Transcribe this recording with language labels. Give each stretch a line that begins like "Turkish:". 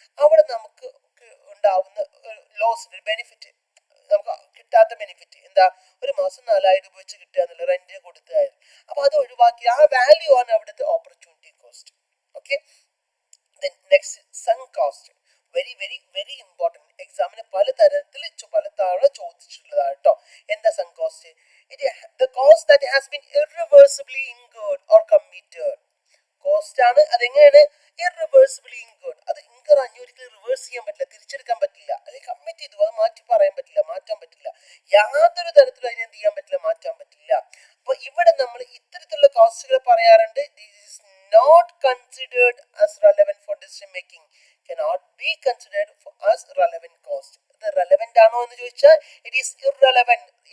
Malayalam: അവിടെ നമുക്ക് ഉണ്ടാവുന്ന ലോസ്, ബെനിഫിറ്റ്, നമുക്ക് കിട്ടാത്ത ബെനിഫിറ്റ് എന്താ, ഒരു മാസം 4,000 രൂപ വെച്ച് കിട്ടുക എന്നുള്ള റെന്റിന് കൊടുത്തായിരുന്നു. അപ്പൊ അത് ഒഴിവാക്കി, ആ വാല്യൂ ആണ് അവിടുത്തെ opportunity cost. Okay, next sunk cost. Very very very important, എക്സാമിന് പല തരത്തിൽ പല തവണ ചോദിച്ചിട്ടുള്ളതാണ് കേട്ടോ. എന്താ sunk cost,
English: the cost that has been irreversibly incurred or committed.
Malayalam: Cost ആണ്, അതെങ്ങനെയാണ്
English: irreversibly incurred,
Malayalam: അത് ഇൻകർ ഒരിക്കലും റിവേഴ്സ് ചെയ്യാൻ പറ്റില്ല, തിരിച്ചെടുക്കാൻ പറ്റില്ല, അല്ലെങ്കിൽ കമ്മിറ്റ് ചെയ്തു അത് മാറ്റി പറയാൻ പറ്റില്ല, മാറ്റാൻ പറ്റില്ല, യാതൊരു തരത്തിലും അതിനെ എന്ത് ചെയ്യാൻ പറ്റില്ല, മാറ്റാൻ പറ്റില്ല. അപ്പൊ ഇവിടെ നമ്മൾ ഇത്തരത്തിലുള്ള കോസ്റ്റുകൾ പറയാറുണ്ട്.
English: This is not considered as relevant for decision making, cannot be considered as relevant cost.
Malayalam: ഇത് റെലവെന്റ് ആണോ എന്ന് ചോദിച്ചാൽ
English: It is irrelevant.